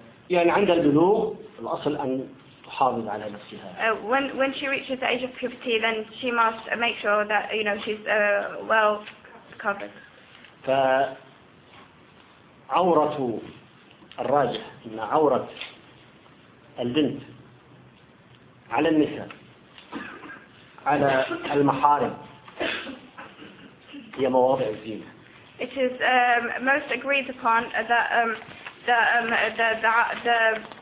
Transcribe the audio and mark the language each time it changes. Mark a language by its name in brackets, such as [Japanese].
[Arabic] يعني عند البلوغ الأصل أن تحافظ على نفسها. [English] When she reaches the age of puberty, then she must make sure that she's well covered. [Arabic] فعورة الراجح إن عورة البنت على النساء على المحارم هي مواضع الزينة. [English] It is most agreed upon that the